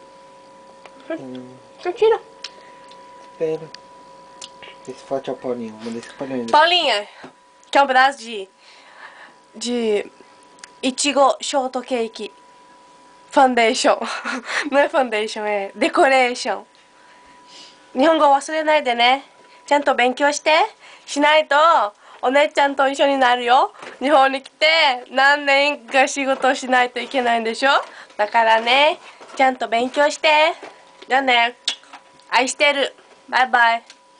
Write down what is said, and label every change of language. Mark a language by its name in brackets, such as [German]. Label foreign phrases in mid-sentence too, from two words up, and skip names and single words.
[Portuguese] Você tira. Espera. Esse forte é o Paulinho. Manda esse Paulinho. Paulinha, quer um pedaço de Ichigo Shortcake Foundation. Não é foundation, é decoration. [Japanese] 日本語を忘れないでね。ちゃんと勉強して。しないとお姉ちゃんと一緒になるよ。日本に来て何年か仕事しないといけないんでしょ。だからね、ちゃんと勉強して。じゃあね。愛してる。バイバイ。